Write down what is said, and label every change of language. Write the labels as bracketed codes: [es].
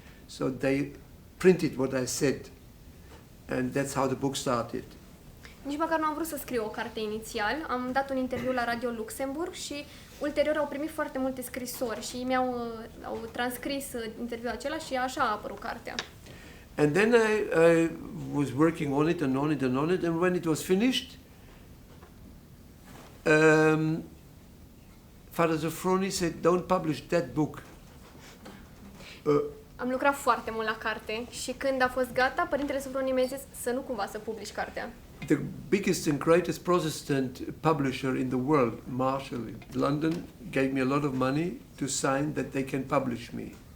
[en] So they printed what I said, and that's how the book started. [ro] Nici măcar nu am vrut să scriu o carte inițial. Am dat un interviu la Radio Luxemburg și ulterior au primit foarte multe scrisori și au transcris interviul acela și așa a apărut cartea. [en] And then I was working on it and on it and on it, and when it was finished, Father Sophrony said, "Don't publish that book." [ro] Am lucrat foarte mult la carte și când a fost gata, Părintele Sophrony mi-a zis să nu cumva să publici cartea. [en] The biggest and greatest Protestant publisher in the world, Marshall in London, gave me a lot of money to sign that they can publish me.